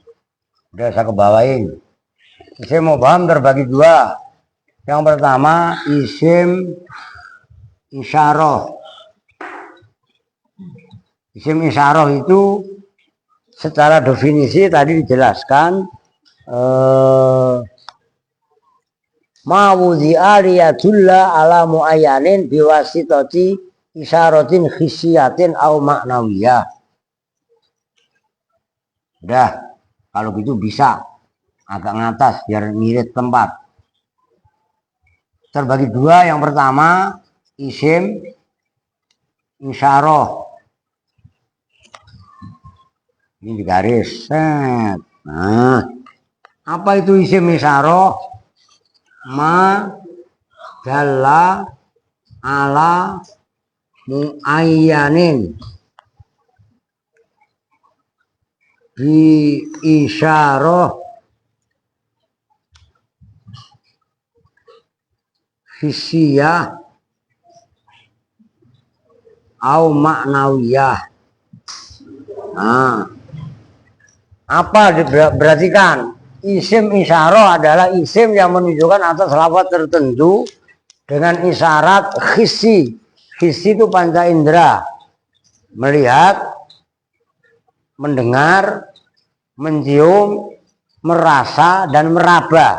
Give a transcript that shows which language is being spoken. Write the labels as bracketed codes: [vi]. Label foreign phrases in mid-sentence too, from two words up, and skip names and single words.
[id] Udah saya kebawain. [ar] اسم مبهم [id] terbagi dua. Yang pertama, [ar] اسم إشارة. اسم إشارة itu secara definisi tadi dijelaskan ما وضع ليدل على معين بواسطة إشارة حسية أو معنوية. [id] Udah, kalau gitu bisa agak ngatas biar ngirit tempat. Terbagi dua, yang pertama [ar] اسم إشارة. [id] Ini di garis. Set. Nah, apa itu [ar] اسم إشارة? ما دل على معين بإشارة حسية أو معنوية. [id] Nah, apa diperhatikan? [ar] اسم إشارة [id] adalah isim yang menunjukkan atas lafaz tertentu dengan [ar] إشارة حسي. [id] Hissi itu panca indera. Melihat, mendengar, mencium, merasa, dan meraba.